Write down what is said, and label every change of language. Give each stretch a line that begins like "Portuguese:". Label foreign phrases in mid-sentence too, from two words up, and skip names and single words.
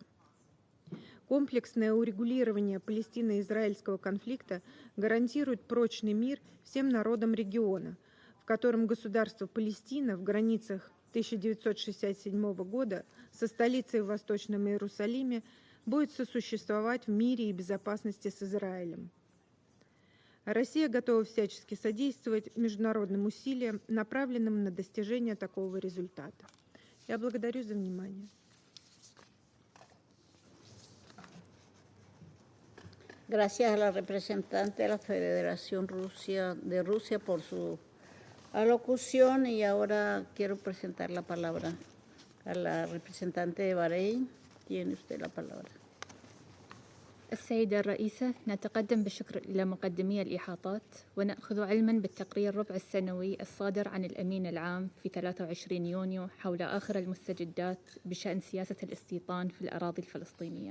Russian: Комплексное урегулирование палестино-израильского конфликта гарантирует прочный мир всем народам региона, в котором государство Палестина в границах 1967 года со столицей в Восточном Иерусалиме будет сосуществовать в мире и безопасности с Израилем. Россия готова всячески содействовать международным усилиям, направленным на достижение такого результата. Я благодарю за внимание.
Spanish: Gracias a la representante de la Federación de Rusia por su alocución y ahora quiero presentar la palabra a la representante de Bahrein. Tiene usted la palabra.
Arabic: السيدة الرئيسة، نتقدم بالشكر إلى مقدمي الإحاطات ونأخذ علما بالتقرير الربع السنوي الصادر عن الأمين العام في 23 يونيو حول آخر المستجدات بشأن سياسة الاستيطان في الأراضي الفلسطينية.